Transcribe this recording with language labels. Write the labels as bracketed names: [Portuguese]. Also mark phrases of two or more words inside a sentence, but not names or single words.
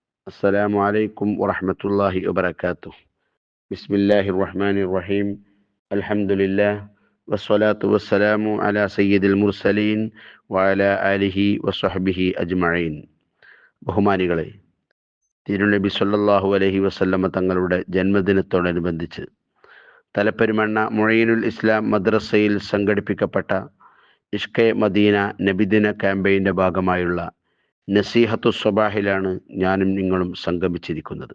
[Arabic] السلام عليكم ورحمة الله وبركاته. بسم الله الرحمن الرحيم. الحمد لله والصلاة والسلام على سيد المرسلين وعلى آله وصحبه أجمعين. [Malayalam] ബഹുമാനികളെ, തിരുനബി [Arabic] صلى الله عليه وسلم [Malayalam] തങ്ങളുടെ ജന്മദിനത്തോടനുബന്ധിച്ച് തലപ്പെരുമണ്ണ മുഈനുൽ ഇസ്ലാം മദ്രസയിൽ സംഘടിപ്പിക്കപ്പെട്ട ഇഷ്കെ മദീന നബിദിന ക്യാമ്പയിൻ്റെ ഭാഗമായുള്ള നസീഹത്തു സ്വബാഹിലാണ് ഞാനും നിങ്ങളും സംഗമിച്ചിരിക്കുന്നത്.